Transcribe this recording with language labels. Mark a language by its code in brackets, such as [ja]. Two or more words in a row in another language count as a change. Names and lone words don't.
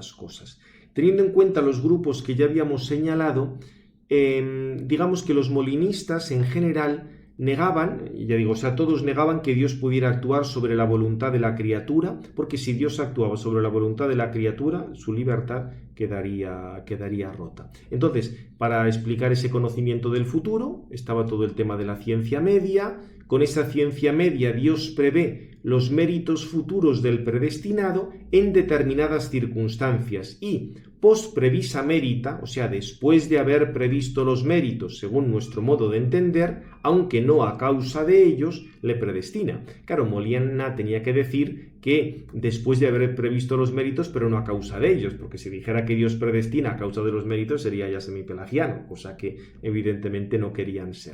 [es] Teniendo en cuenta los grupos que ya habíamos señalado, digamos que los molinistas en general negaban, ya digo, o sea, todos negaban que Dios pudiera actuar sobre la voluntad de la criatura, porque si Dios actuaba sobre la voluntad de la criatura, su libertad quedaría rota. Entonces, para explicar ese conocimiento del futuro, estaba todo el tema de la ciencia media. Con esa ciencia media, Dios prevé los méritos futuros del predestinado en determinadas circunstancias y [la] post previsa merita, [es] o sea, después de haber previsto los méritos según nuestro modo de entender, aunque no a causa de ellos, le predestina. Claro, Molina tenía que decir que después de haber previsto los méritos, pero no a causa de ellos, porque si dijera que Dios predestina a causa de los méritos sería ya semipelagiano, cosa que evidentemente no querían ser.